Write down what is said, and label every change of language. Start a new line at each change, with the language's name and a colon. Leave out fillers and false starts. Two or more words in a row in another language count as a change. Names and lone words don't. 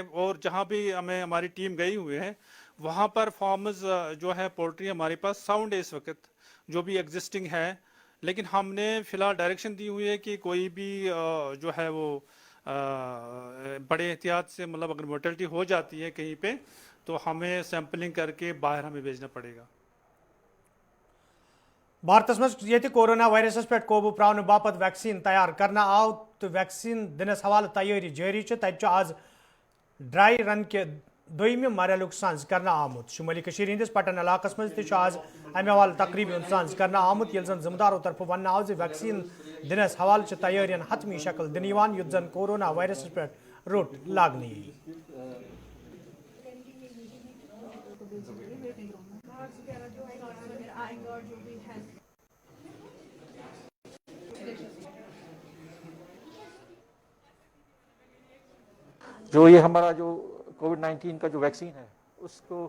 Urdu: اور جہاں بھی ہماری ٹیم گئی ہوئی ہے وہاں پر فارمز جو ہے پولٹری ہمارے پاس ساؤنڈ ہے اس وقت جو بھی ایگزسٹنگ ہے, لیکن ہم نے فی الحال ڈائریکشن دی ہوئی ہے کہ کوئی بھی جو ہے وہ بڑے احتیاط سے, مطلب اگر مورٹلٹی ہو جاتی ہے کہیں پہ تو ہمیں سیمپلنگ کر کے باہر ہمیں بھیجنا پڑے گا.
Kashmiri: بھارتس مز یہ کورونا وائرسس پہ قوبو پراؤن باپت ویکسین تیار کرنا آو تو ویکسین دنس حوالہ تیاری جاری. تب آز ڈرائی رن کے دویمہ مرحلک سنز کرنا آمت. شمالی کشیر ہندس پٹن علاقہ مز آز امہ حوالہ تقریبی سنز کرنا آمت, یل زن ذمہ داروں طرف ون آو ویکسین دنس حوالہ تیارین حتمی شکل دن یت زن کورونا وائرس پہ روٹ لاگنہ یی.
Urdu: جو یہ ہمارا جو کووڈ-19 کا جو ویکسین ہے اس کو